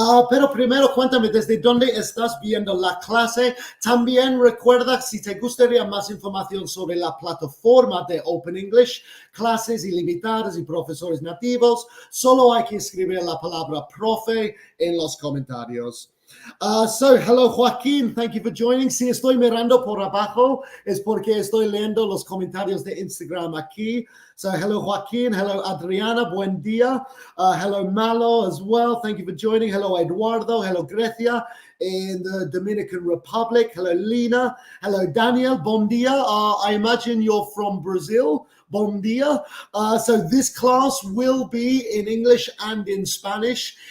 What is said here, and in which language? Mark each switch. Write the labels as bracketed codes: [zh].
[es] Pero primero cuéntame desde dónde estás viendo la clase. También recuerda, si te gustaría más información sobre la plataforma de Open English, clases ilimitadas y profesores nativos, solo hay que escribir la palabra profe en los comentarios. [en] So, hello Joaquín, thank you for joining. [es] Si estoy mirando por abajo es porque estoy leyendo los comentarios de Instagram aquí. [en] So, hello Joaquín, hello Adriana, [es] buen día. [en] Hello Malo as well, thank you for joining. Hello Eduardo, hello Grecia in the Dominican Republic. Hello Lina, hello Daniel, [pt] bon dia. [en] I imagine you're from Brazil. Bon dia. So this class will be in English and in Spanish.